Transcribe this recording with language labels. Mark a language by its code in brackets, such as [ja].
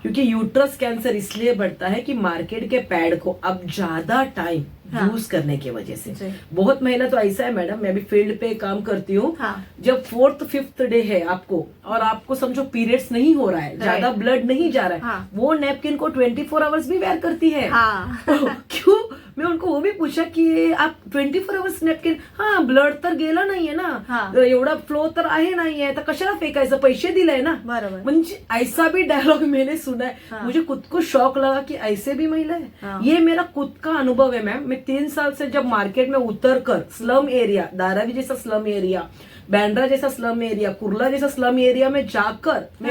[hi] क्योंकि uterus cancer इसलिए बढ़ता है कि मार्केट के पैड को अब ज्यादा टाइम हाँ। यूज करने की वजह से। जी। बहुत महिला तो ऐसा है मैडम, मैं भी फील्ड पे काम करती हूँ। हाँ। जब 4th 5th डे है आपको और आपको समझो पीरियड्स नहीं हो रहा है, ज्यादा ब्लड नहीं जा रहा है, हाँ। वो नैपकिन को 24 आवर्स भी वेयर करती है। हाँ। क्यों? मैं उनको वो भी पूछा कि आप 24 आवर्स नॅपकिन, [mr] हा ब्लड तर गेला नाहीये ना, हा. एवढा फ्लो तर आहे नाहीये, तर कशाला फेकायचं, पैसे दिले ना. बरोबर. [hi] म्हणजे ऐसा भी डायलॉग मैंने सुना है. हाँ. मुझे खुद को शौक लगा कि ऐसे भी महिला है. हाँ. ये मेरा खुद का अनुभव है मैम. मैं 3 साल से जब मार्केट में उतर कर स्लम एरिया, धारावी जैसा स्लम एरिया, बैंड्रा जैसा स्लम एरिया, कुर्ला जैसा स्लम एरिया में जाकर मैं